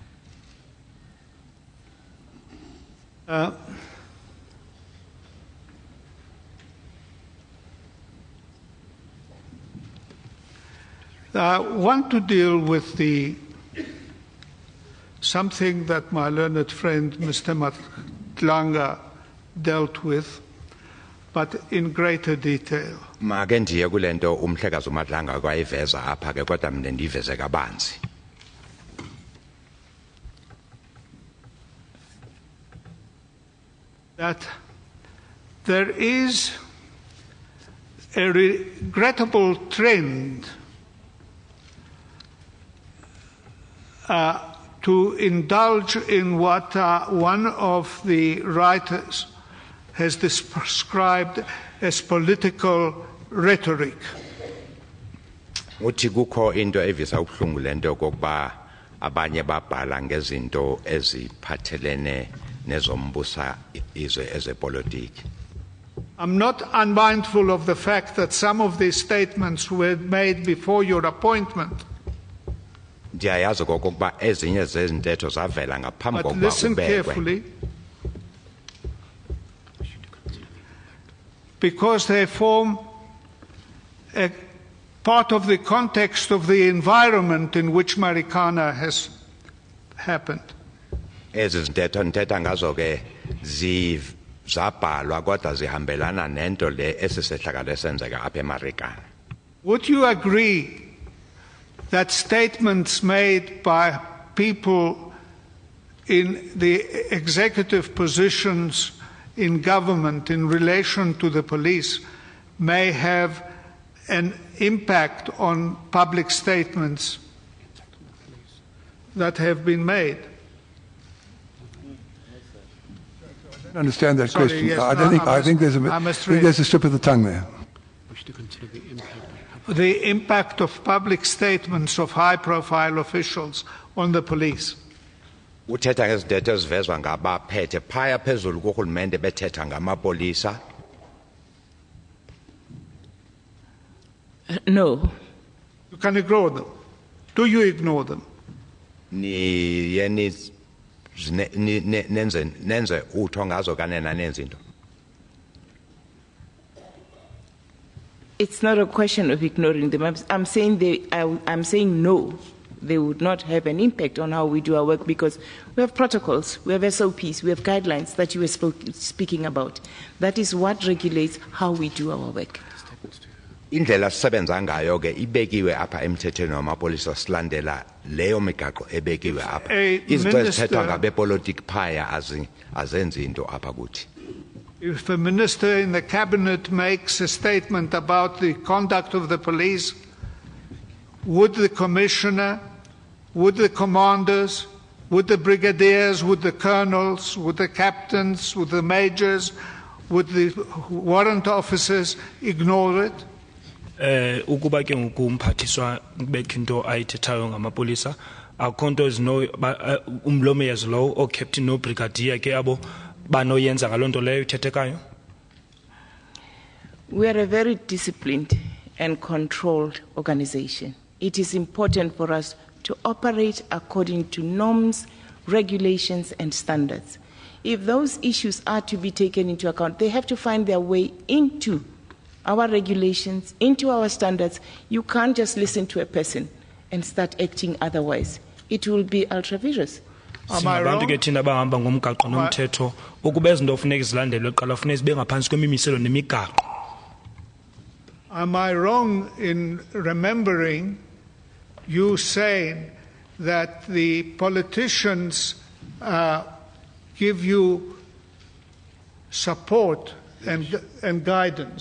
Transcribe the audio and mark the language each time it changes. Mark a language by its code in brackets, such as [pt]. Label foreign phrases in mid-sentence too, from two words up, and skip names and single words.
[en] I want to deal with something that my learned friend Mr. Matlanga dealt with, but in greater detail. [xh] Make ndiye kulento umhlekazi uMadlanga kwayiveza apha ke kodwa mina ndiveze kabanzi. [en] That there is a regrettable trend to indulge in what one of the writers has described as political rhetoric. [xh] Uthi kukho into evisa ubuhlungu lento kokuba abanye babhala ngezinto eziphathelene nezombusa izwe ezepolitiki. [en] I'm not unmindful of the fact that some of these statements were made before your appointment. [xh] Ndiyayazi kokuba ezinye zezintetho zavela ngaphambi [en] But [xh] kokuba [en] listen [xh] ubekwe. [en] carefully, because they form a part of the context of the environment in which Marikana has happened. [xh] Ezi zintetho ndithetha ngazo ke zabhalwa kodwa zihambelana nento le esisehlakalo esenzeka apha eMarikana. [en] Would you agree that statements made by people in the executive positions in government in relation to the police may have an impact on public statements that have been made? I don't understand that Sorry, question. yes, I think there's a slip of the tongue there. We should consider the impact. The impact of public statements of high-profile officials on the police. [xh] Uthetha ngezintetho ezivezwa ngabaphethe phaya phezulu kurhulumente bethetha ngamapolisa. [en] No. You can ignore them. Do you ignore them? [xh] Nenze utho ngazo kanena nenzinto. [en] It's not a question of ignoring them. I'm saying I'm saying no. They would not have an impact on how we do our work because we have protocols, we have SOPs, we have guidelines that you were speaking about. That is what regulates how we do our work. [xh] Indlela sisebenza ngayo ke ibekiwe apha emthethweni wamapolisa silandela leyo migaqo ebekiwe apha. Izinto ezithethwa ngabepolitiki phaya azenzi into apha kuthi. [en] If a minister in the cabinet makes a statement about the conduct of the police, would the commissioner, would the commanders, would the brigadiers, would the colonels, would the captains, would the majors, would the warrant officers ignore it? [xh] Ukuba ke ngumphathiswa bekho into ayithethayo ngamapolisa akhonto zino umlome yazilowo o captain no brigadier ke abo banoyenza ngalonto leyo ithethekayo. [en] We are a very disciplined and controlled organization. It is important for us to operate according to norms, regulations, and standards. If those issues are to be taken into account, they have to find their way into our regulations, into our standards. You can't just listen to a person and start acting otherwise. It will be ultra-vicious. [xh] Singabantu ke thina bahamba ngomgaqo nomthetho ukuba izinto ofuneka zilandelwe qala funeka zibe ngaphansi kwemimiselo nemigaqo. [en] Am I wrong in remembering you saying that the politicians give you support and guidance?